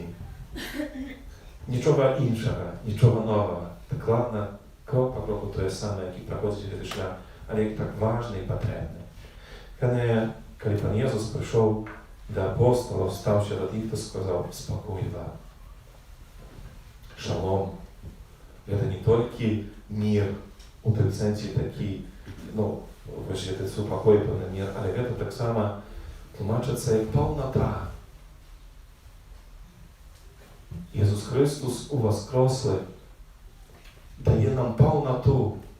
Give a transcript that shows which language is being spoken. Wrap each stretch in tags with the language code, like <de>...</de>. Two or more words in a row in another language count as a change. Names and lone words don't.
<uk>Нічого іншого, нічого нового. Так ладно, крок по кроку те саме, який проходить цей шлях, але як так важний і потрібний. Коли Пан Єсус прийшов до апостолів, стався до тих, хто сказав, спокій вам. Шалом.</uk> <ru>Это не только мир,</ru> <uk>у той сенсі такий, це супокойний мир, але це так само тлумачиться як повнота. Ісус Христос у воскреслий дає нам повноту.</uk>